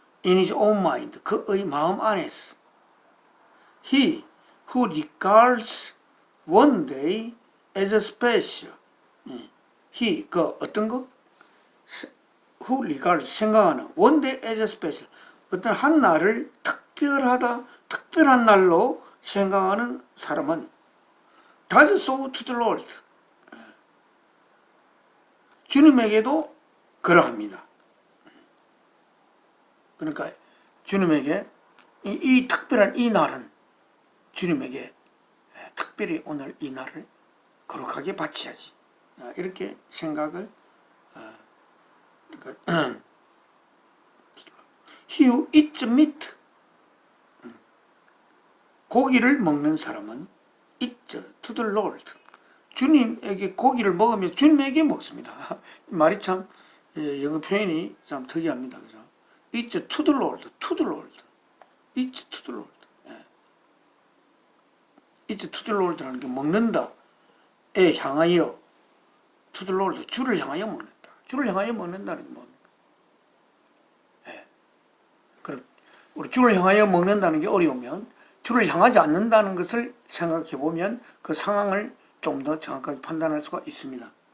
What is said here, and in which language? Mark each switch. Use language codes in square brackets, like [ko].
[en] In his own mind, [ko] 그의 마음 안에서. [en] He who regards one day as special. He, [ko] 어떤 거? [en] Who regards, [ko] 생각하는 [en] one day as special. [ko] 어떤 한 날을 특별한 날로 생각하는 사람은 [en] does so to the Lord. [ko] 주님에게도 그러합니다. 그러니까 주님에게 이 특별한 이 날은 주님에게 특별히 오늘 이 날을 거룩하게 바쳐야지, 이렇게 생각을 [en] He who eats meat, [ko] 고기를 먹는 사람은 [en] eats to the Lord. [ko] 주님에게 고기를 먹으면 주님에게 먹습니다. 말이 참 영어 표현이 참 특이합니다. 그죠? [en] Eats to the Lord, to the Lord, eats to the Lord. Eats to the Lord [ko] 라는 게 먹는다에 향하여, [en] to the Lord, [ko] 주를 향하여 먹는다. 주를 향하여 먹는다는 게 뭡니까? 그럼 우리 주를 향하여 먹는다는 게 어려우면 주를 향하지 않는다는 것을 생각해 보면 그 상황을 좀 더 정확하게 판단할 수가 있습니다.